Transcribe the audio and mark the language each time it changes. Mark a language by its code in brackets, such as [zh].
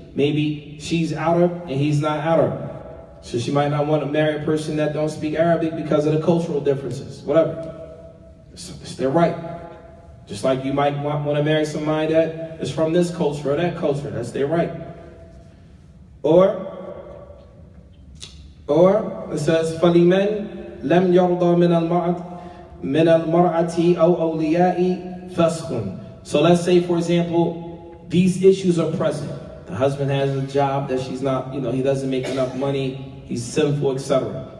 [en] Maybe she's Arab and he's not Arab. So she might not want to marry a person that don't speak Arabic because of the cultural differences. Whatever. It's their right. Just like you might want to marry somebody that is from this culture or that culture. That's their right. Or it says, [ar] فَلِمَنْ لَمْ يَرْضَى مِنَ الْمَرْأَةِ أَوْ أَوْلِيَاءِ فَسْخٌ. [en] So let's say, for example, these issues are present. The husband has a job that she's not, he doesn't make enough money, he's sinful, etc.